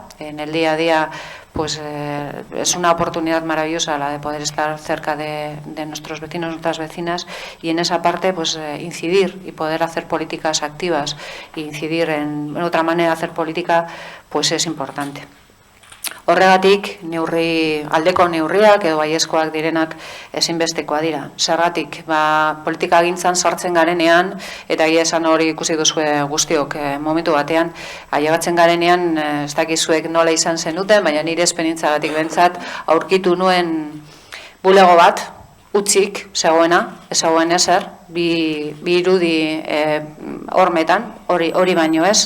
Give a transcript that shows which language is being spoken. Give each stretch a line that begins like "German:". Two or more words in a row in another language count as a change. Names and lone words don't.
Spanish: En el día a día pues es una oportunidad maravillosa la de poder estar cerca de nuestros vecinos, nuestras vecinas, y en esa parte pues incidir y poder hacer políticas activas e incidir en otra manera de hacer política pues es importante.
Basque: Horregatik, aldeko neurriak edo baiezkoak direnak ezinbestekoa dira. Zergatik, politika gintzan sartzen garenean, eta egia esan hori ikusi duzue guztiok momentu batean, ailegatzen garenean, ez dakizuek nola izan zenuten, baina nire esperientzagatik bentsat, aurkitu nuen bulego bat, utzik zegoena, ez zegoen ezer, bi irudi hormetan, hori baino ez.